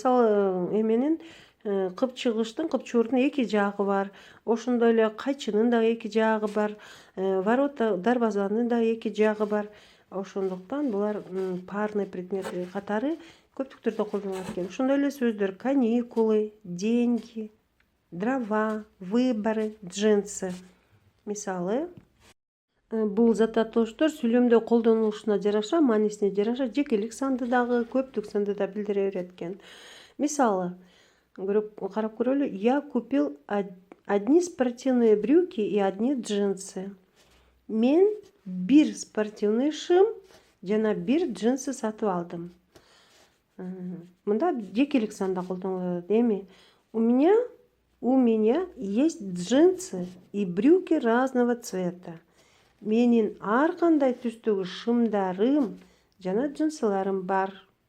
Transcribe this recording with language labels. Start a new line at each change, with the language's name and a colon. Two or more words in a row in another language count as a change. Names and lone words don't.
Kyrgyz: Мисалы, эменин кыпчыгычтын, кыпчуурдун 2 жагы бар. Ошондой эле кайчынын дагы 2 жагы бар. Ворота, дарбазанын дагы 2 жагы бар. Ошондуктан булар
Russian: парный предмети
Kyrgyz: катары көптүк түрдө колдонулат экен. Ошондой эле сөздөр
Russian: каникулы, деньги, дрова, выборы, джинсы.
Kyrgyz: Мисалы, бул зататоштор сүйлөмдө колдонулушуна жараша, маанисине жараша жекелик санды дагы, көптүк санды да билдире берет экен. Мисалы, карап көрөлү.
Russian: Я купил одни спортивные брюки и одни джинсы.
Kyrgyz: Мен 1 спортивный шим жана 1 джинсы сатып алдым. Мында жекелик санда колдонулат.
Russian: Эми у меня есть джинсы и брюки разного цвета.
Kyrgyz: Менин ар кандай түстөгү шымдарым жана джинсыларым бар.